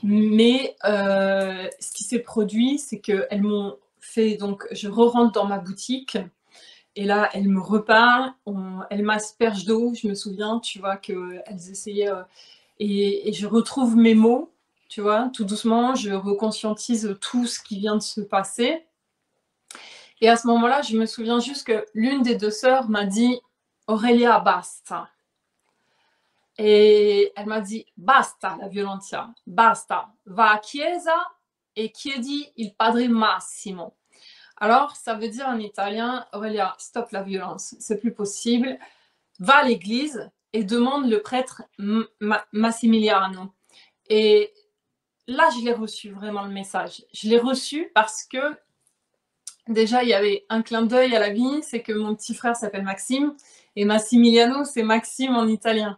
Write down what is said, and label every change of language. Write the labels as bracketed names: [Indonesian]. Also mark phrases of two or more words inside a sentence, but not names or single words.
[French] mais ce qui s'est produit, c'est qu'elles m'ont fait donc je re-rentre dans ma boutique et là, elles me reparlent, elles m'aspergent d'eau, je me souviens, tu vois, qu'elles essayaient, et je retrouve mes mots, tu vois, tout doucement, je reconscientise tout ce qui vient de se passer. Et à ce moment-là, je me souviens juste que l'une des deux sœurs m'a dit Aurélia, basta. [Italian] E [French] m'a dit [Italian] basta la violenza, basta, va a chiesa e chiedi il Padre Massimo. [French] Alors, ça veut dire en italien, Aurélia, stop la violence, c'est plus possible, va à l'église et demande le prêtre Massimiliano. Et là, je l'ai reçu vraiment le message. Je l'ai reçu parce que déjà, il y avait un clin d'œil à la vie, c'est que mon petit frère s'appelle Maxime et Massimiliano, c'est Maxime en italien.